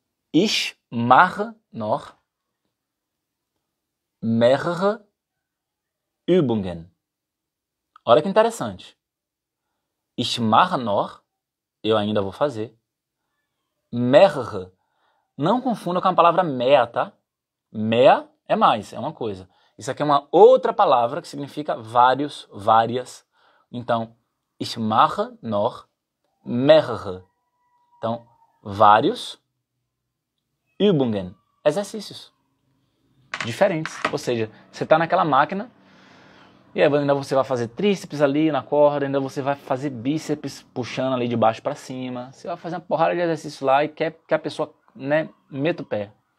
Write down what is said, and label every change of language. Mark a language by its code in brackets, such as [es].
[de] Ich mache noch mehrere Übungen. [pt] Olha que interessante. [de] Ich mache noch, [pt] eu ainda vou fazer. [de] Mehrere. [pt] Não confunda com a palavra mehr, tá? Mehr é mais, é uma coisa. Isso aqui é uma outra palavra que significa vários, várias. [de] Então, ich mache noch mehrere. [pt] Então, vários Übungen, exercícios diferentes. Ou seja, você está naquela máquina e ainda você vai fazer tríceps ali na corda, ainda você vai fazer bíceps puxando ali de baixo para cima. Você vai fazer uma porrada de exercício lá e quer que a pessoa, né, meta o pé.